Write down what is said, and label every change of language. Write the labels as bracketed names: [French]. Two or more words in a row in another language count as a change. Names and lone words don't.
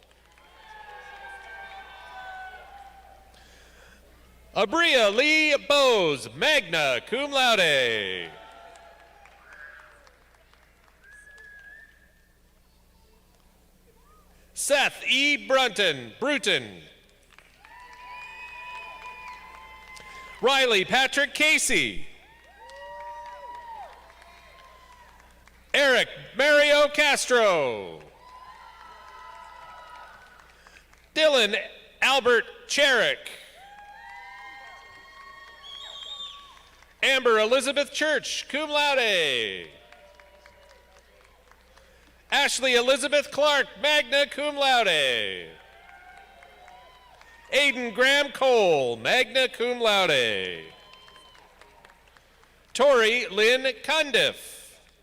[English] Abria Lee Bose, [Latin] magna cum laude. [English] Seth E. Bruton. Riley Patrick Casey. Eric Mario Castro. Dylan Albert Cherick. Amber Elizabeth Church, [Latin] cum laude. [English] Ashley Elizabeth Clark, [Latin] magna cum laude. [English] Aiden Graham Cole, [Latin] magna cum laude. [English] Tori Lynn Cundiff.